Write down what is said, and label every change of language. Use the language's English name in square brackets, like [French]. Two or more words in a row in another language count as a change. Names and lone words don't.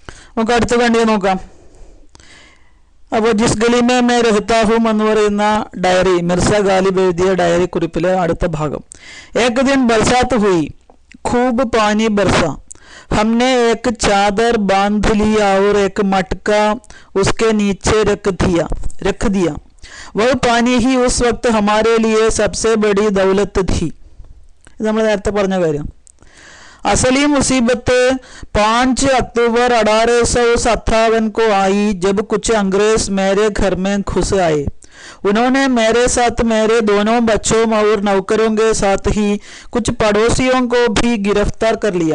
[Malayalam] നമുക്ക് അടുത്ത കണ്ടിയെ നോക്കാം. അപ്പോൾ [Hindi] जिस गली में मैं रहता हूं [Malayalam] എന്ന് പറയുന്ന ഡയറി, മിർസ ഗാലിബ് എഴുതിയ ഡയറി കുറിപ്പിലെ അടുത്ത ഭാഗം. [Hindi] एक दिन बरसात हुई, खूब पानी बरसा, हमने एक चादर बांध ली और एक मटका उसके नीचे रख दिया. वह पानी ही उस वक्त हमारे लिए सबसे बड़ी दौलत थी. [Malayalam] ഇത് നമ്മൾ നേരത്തെ പറഞ്ഞ കാര്യം. [Hindi] असली मुसीबत 5 अक्टूबर 1857 को आई जब कुछ अंग्रेज मेरे घर में घुस आए. उन्होंने मेरे साथ मेरे दोनों बच्चों और नौकरों के साथ ही कुछ पड़ोसियों को भी गिरफ्तार कर लिया.